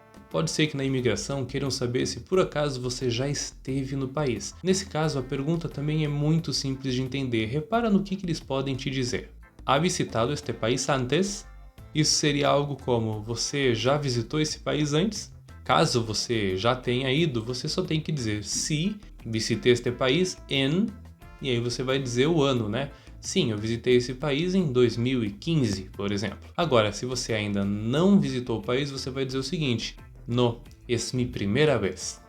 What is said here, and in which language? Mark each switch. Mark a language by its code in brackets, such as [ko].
[pt] Pode ser que na imigração queiram saber se por acaso você já esteve no país. Nesse caso, a pergunta também é muito simples de entender. Repara no que eles podem te dizer. [es] ¿Ha visitado este país antes? [pt] Isso seria algo como: você já visitou esse país antes? Caso você já tenha ido, você só tem que dizer: [es] sí, visité este país en... [pt] E aí você vai dizer o ano, Sim, eu visitei esse país em 2015, por exemplo. Agora, se você ainda não visitou o país, você vai dizer o seguinte: [es] no, es mi primera vez.